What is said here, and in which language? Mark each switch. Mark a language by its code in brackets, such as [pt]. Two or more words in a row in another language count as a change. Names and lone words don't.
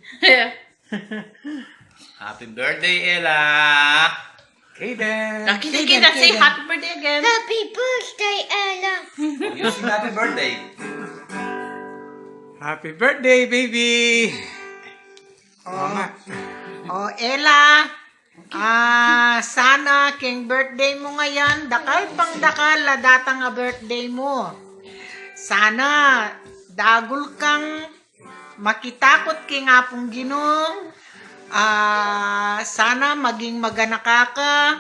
[en] Happy birthday, Ella! Kaden. Kita say happy birthday again. Happy birthday, Ella. You sing happy birthday. Happy birthday, baby. Ella, [pam] sana king birthday mo ngayon, dakal pang dakal la datang nga birthday mo. Sana dagul kang makitakot king apong Ginoo. Sana maging maganaka ka.